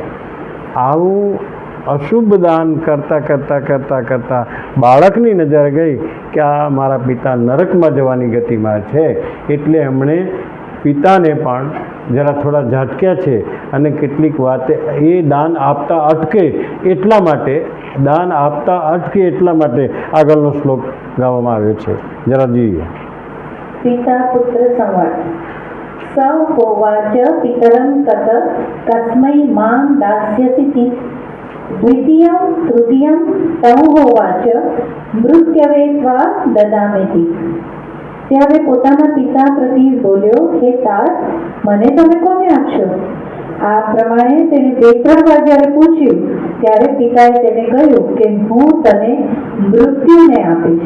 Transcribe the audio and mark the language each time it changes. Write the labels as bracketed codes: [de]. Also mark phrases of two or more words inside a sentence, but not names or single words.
[gu] આવું અશુભ દાન કરતાં બાળકની નજર ગઈ કે આ મારા પિતા નરકમાં જવાની ગતિમાં છે, એટલે એમણે પિતાને પણ જરા થોડા ઝાટક્યા છે. અને કેટલીક વાતે એ દાન આપતા અટકે એટલા માટે આગળનો શ્લોક ગાવામાં આવ્યો છે. જરા જોઈએ. પિતા પુત્ર સંવાદ. [sa] स होवाच पितरं तत तस्मै मां दास्यसीति द्वितीयं तृतीयं तं होवाच મૃત્યવે ત્વા દદામેતિ. [gu] ત્યારે પોતાના પિતા પ્રતિ બોલ્યો, હે तात, મને તમે કોને આપશો? આ પ્રમાણે તેને બે ત્રણ વાર જ્યારે પૂછ્યું ત્યારે પિતાએ તેને કહ્યું કે હું તને મૃત્યુને આપીશ.